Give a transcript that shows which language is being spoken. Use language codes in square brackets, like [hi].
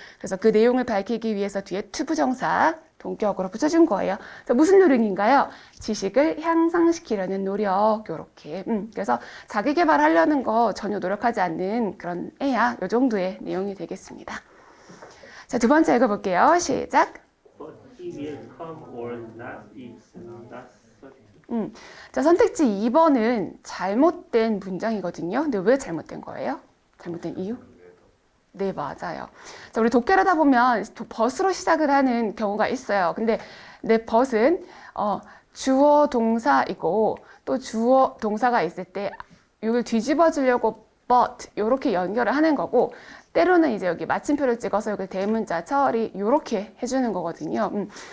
[ko] 그래서 그 내용을 밝히기 위해서 뒤에 투부정사 동격으로 붙여준 거예요. 그래서 무슨 노력인가요? 지식을 향상시키려는 노력, 요렇게. 그래서 자기 개발하려는 거 전혀 노력하지 않는 그런 애야. 요 정도의 내용이 되겠습니다. 자, 두 번째 읽어볼게요. 시작. [en] But he will come or not is not certain. [ko] 자, 선택지 2번은 잘못된 문장이거든요. 근데 왜 잘못된 거예요? 잘못된 이유? 네, 맞아요. 자, 우리 독해하다 보면 벗으로 시작을 하는 경우가 있어요. 근데 내 벗은 주어 동사이고 또 주어 동사가 있을 때 이걸 뒤집어 주려고 but 이렇게 연결을 하는 거고 때로는 이제 여기 마침표를 찍어서 여기 대문자 처리 이렇게 해주는 거거든요.